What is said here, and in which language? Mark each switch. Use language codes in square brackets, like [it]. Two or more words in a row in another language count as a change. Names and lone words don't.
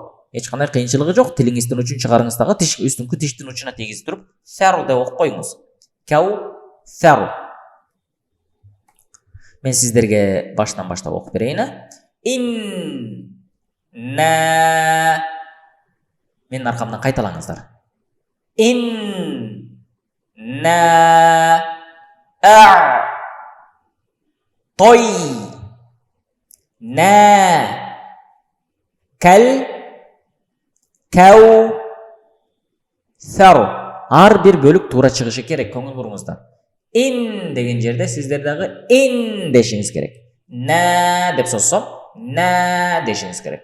[ky] Эч кандай кыйынчылыгы жок. Тилиңиздин учун чыгарыңыз дагы тиш үстүңкү тиштин учуна тийгизип туруп, фәру деп окуп коюңуз. Кау фәру. Мен сиздерге баштан баштап окуп берейин. Ин на. Менин аркамдан кайталаңыздар. Ин на а той на кал кау сару. Ар бир бөлүк туура чыгышы керек, көңүл буруңуздар. Ин деген жерде сиздер дагы ин дешиңиз керек. На деп созсом, на дешиңиз керек.